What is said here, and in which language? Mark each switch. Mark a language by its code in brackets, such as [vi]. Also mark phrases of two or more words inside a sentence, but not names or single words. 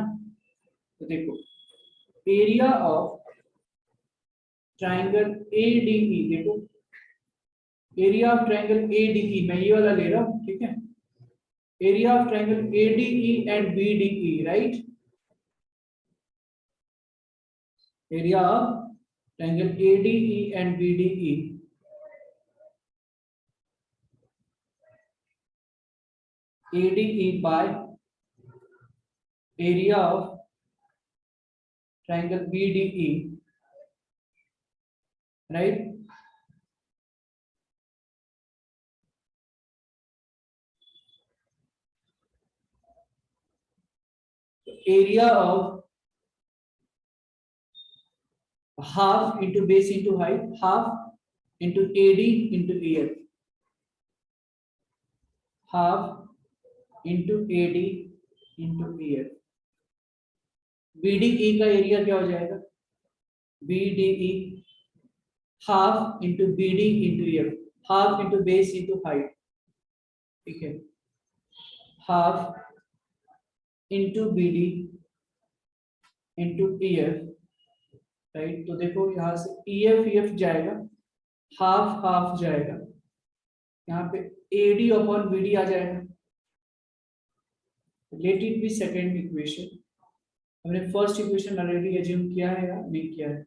[hi] तो देखो [en] area of triangle ADE, [hi] देखो [en] area of triangle ADE, [hi] मैं ये वाला ले रहा हूं, ठीक है। [en] area of triangle ADE and BDE, right. area of triangle ADE and BDE, ADE by area of triangle BDE, right? Area of half into base into height, half into AD into EF, half into AD into EF. [hi] BDE का एरिया क्या हो जाएगा? [en] BDE half into BD into EF, half into base into height, [hi] ठीक है, [en] half into BD into EF, राइट। [hi] तो देखो यहाँ से EF जाएगा, [en] half half [hi] जाएगा, यहाँ पे AD अपॉन BD आ जाएगा। [en] let it be second equation. [hi] हमने [en] first equation already assume [hi] किया है या नहीं किया है?